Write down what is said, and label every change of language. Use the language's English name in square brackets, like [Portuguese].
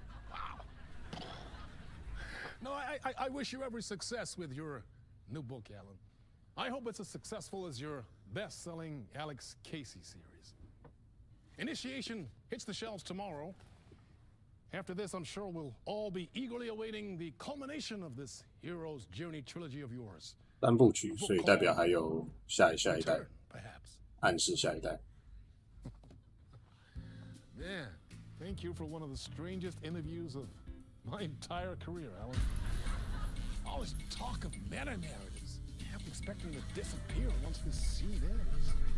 [English] Wow. No, I wish you every success with your new book, Alan. I hope it's as successful as your best-selling Alex Casey series. Initiation hits the shelves tomorrow. After this, I'm sure we'll all be eagerly awaiting the culmination of this hero's journey trilogy of yours. [Chinese] 3部曲，所以代表还有下一代，暗示下一代。 [English] Yeah, thank you for one of the strangest interviews of my entire career, Alan. All this talk of meta-narratives. I'm expecting to disappear once this scene ends.